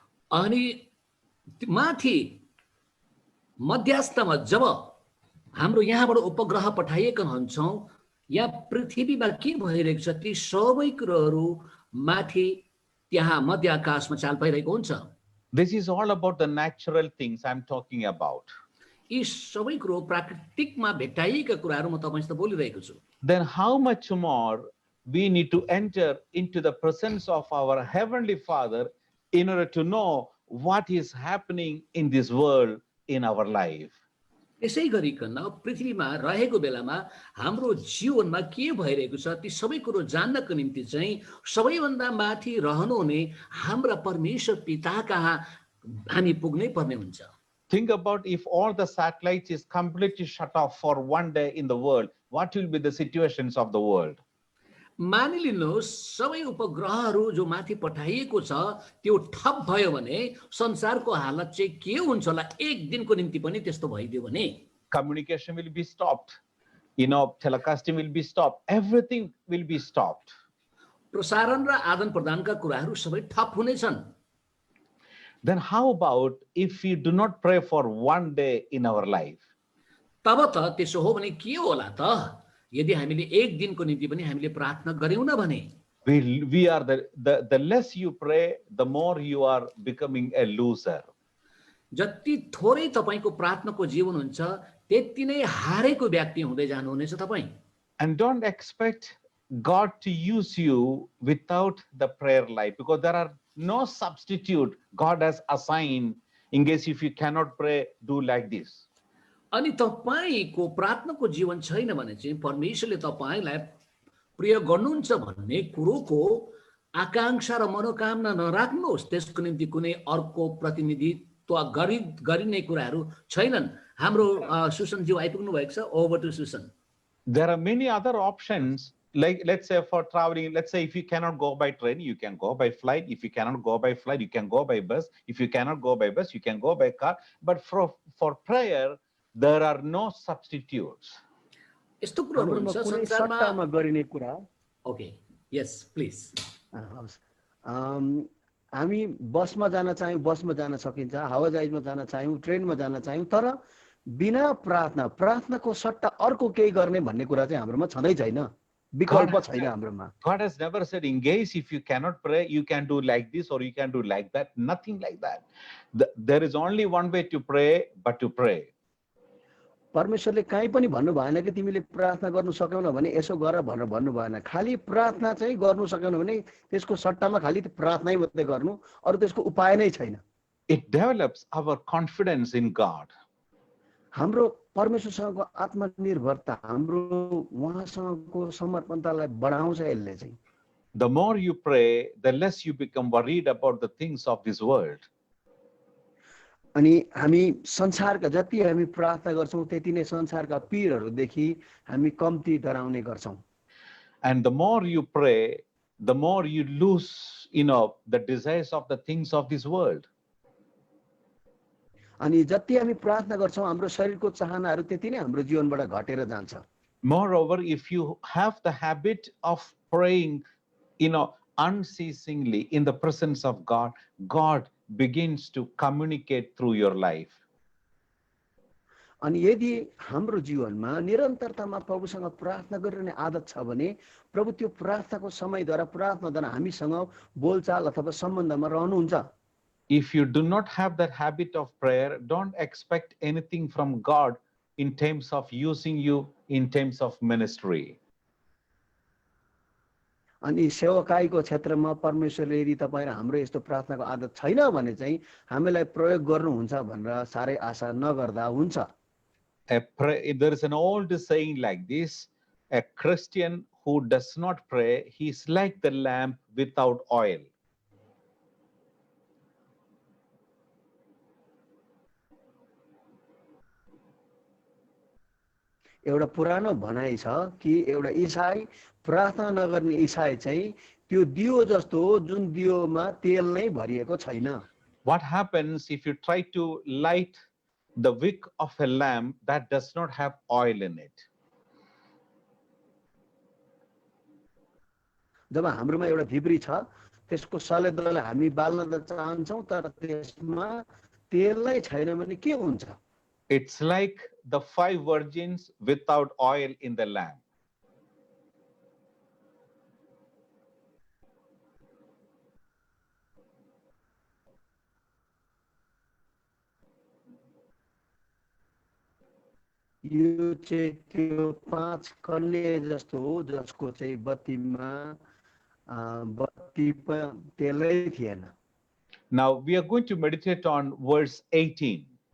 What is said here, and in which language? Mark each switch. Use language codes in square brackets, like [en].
[ne] अनि माथि मध्यस्थमा जब हाम्रो यहाँबाट उपग्रह पठाइएका हुन्छौं या पृथ्वीमा के भइरहेको छ ती सबै कुराहरु माथि त्यहाँ मध्य आकाशमा चाल पाइरहेको हुन्छ [en] This is all about the natural things I'm talking about. [ne] यी सबै कुरो प्राकृतिकमा भेटाइएका कुराहरु म तपाईसँग बोलिरहेको छु [en] Then how much more we need to enter into the presence of our heavenly Father in order to know what is happening in this world in our life. [ne] त्यसै गरिकन पृथ्वीमा रहेको बेलामा हाम्रो जीवनमा के भइरहेको छ ती सबै कुरो जान्नको निम्ति चाहिँ सबैभन्दा माथि रहनुहुने हाम्रा परमेश्वर पिता कहाँ हामी पुग्नै पर्ने हुन्छ [en] Think about if all the satellites is completely shut off for one day in the world, what will be the situations of the world? [ne] मानिलिनुहोस् सबै उपग्रहहरु जो माथि पठाइएको छ त्यो ठप भयो भने संसारको हालत चाहिँ के हुन्छ होला एक दिनको निम्ति पनि त्यस्तो भइदियो भने [en] Communication will be stopped. Telecasting will be stopped. Everything will be stopped. [ne] प्रसारण र आदान प्रदानका कुराहरु सबै ठप हुनेछन् [en] Then how about if we do not pray for one day in our life? [ne] तब त त्यसो हो भने के होला त यदि हामीले एक दिनको निम्ति पनि हामीले प्रार्थना गर्यौं न भने [en] we are the less you pray, the more you are becoming a loser. [ne] जति थोरै तपाईको प्रार्थनाको जीवन हुन्छ त्यति नै हारेको व्यक्ति हुँदै जानुहुनेछ तपाई [en] And don't expect God to use you without the prayer life, because there are no substitute God has assigned in case if you cannot pray, do like this. [ne] अनि तपाईको प्रार्थनाको जीवन छैन भने चाहिँ परमेश्वरले तपाईलाई प्रयोग गर्नुहुन्छ भन्ने कुरोको आकांक्षा र मनोकामना नराख्नुहोस्, त्यसको निम्ति कुनै अर्को प्रतिनिधित्व गरिने कुराहरू छैनन्। हाम्रो सुसनज्यू आइपुग्नु भएको छ। [en] Over to Susan. There are many other options. Like, let's say for traveling, let's say if you cannot go by train, you can go by flight. If you cannot go by flight, you can go by bus. If you cannot go by bus, you can go by car. But for prayer, there are no substitutes. [ne] यस्तो कुराहरू हाम्रोमा हुन्छ कुनै संसारमा। सट्टामा गरिने कुरा। [en] Okay, yes please. [ne] हवस्। हामी बसमा जान चाह्यौँ बसमा जान सकिन्छ, हावाजहाजमा जान चाह्यौँ ट्रेनमा जान चाह्यौँ, तर बिना प्रार्थनाको सट्टा अर्को केही गर्ने भन्ने कुरा चाहिँ हाम्रोमा छँदै छैन, विकल्प छैन हाम्रोमा। [en] God has never said, in case if you cannot pray, you can do like this or you can do like that. Nothing like that. There is only one way to pray, but to pray. [ne] परमेश्वरले काहीँ पनि भन्नु भएन कि तिमीले प्रार्थना गर्नु सकेनौ भने यसो गर भनेर भन्नु भएन। खालि प्रार्थना चाहिँ गर्नु सकेनौ भने त्यसको सट्टामा खालि प्रार्थनै मात्रै गर्नु, अरु त्यसको उपाय नै छैन। [en] It develops our confidence in God. [ne] हाम्रो परमेश्वरसँगको आत्मनिर्भरता, हाम्रो उहाँसँगको समर्पणतालाई बढाउँछ यसले चाहिँ। [en] The more you pray, the less you become worried about the things of this world. [ne] अनि हामी संसारका जति हामी प्रार्थना गर्छौं त्यति नै संसारका पीडहरूदेखि हामी कम्ती डराउने गर्छौं। [en] And the more you pray, the more you lose, the desires of the things of this world. [ne] अनि जति हामी प्रार्थना गर्छौं हाम्रो शरीरको चाहनाहरू त्यति नै हाम्रो जीवनबाट घटेर जान्छ। [en] Moreover, if you have the habit of praying, unceasingly in the presence of God, God begins to communicate through your life. [ne] अनि यदि हाम्रो जीवनमा निरन्तरतामा प्रभुसँग प्रार्थना गरिरहने आदत छ भने प्रभु त्यो प्रार्थनाको समयद्वारा प्रार्थनाद्वारा हामीसँग बोलचाल अथवा सम्बन्धमा रहनुहुन्छ। [en] If you do not have that habit of prayer, don't expect anything from God in terms of using you in terms of ministry. [ne] अनि सेवकाईको क्षेत्रमा परमेश्वरले यदि तपाईं र हाम्रो यस्तो प्रार्थनाको आदत छैन भने चाहिँ हामीलाई प्रयोग गर्नुहुन्छ भनेर सारै आशा नगर्दा हुन्छ। [en] There is an old saying like this: a Christian who does not pray, he is like the lamp without oil. [ne] एउटा पुरानो भनाइ छ कि एउटा ईसाई प्रार्थना नगर्ने ईसाई चाहिँ त्यो दियो जस्तो हो जुन दियोमा तेल नै भरिएको छैन। [en] What happens if you try to light the wick of a lamp that does not have oil in it? [ne] जब हाम्रोमा एउटा धिब्री छ त्यसको सलेदोलाई हामी बाल्न त चाहन्छौं तर त्यसमा तेल नै छैन भने के हुन्छ? [en] It's like the 5 virgins without oil in the lamp. [ne] यो चाहिँ त्यो 5 कन्या जस्तो हो जसको चाहिँ बत्तीमा बत्ती तेलै थिएन। [en] Now we are going to meditate on verse 18.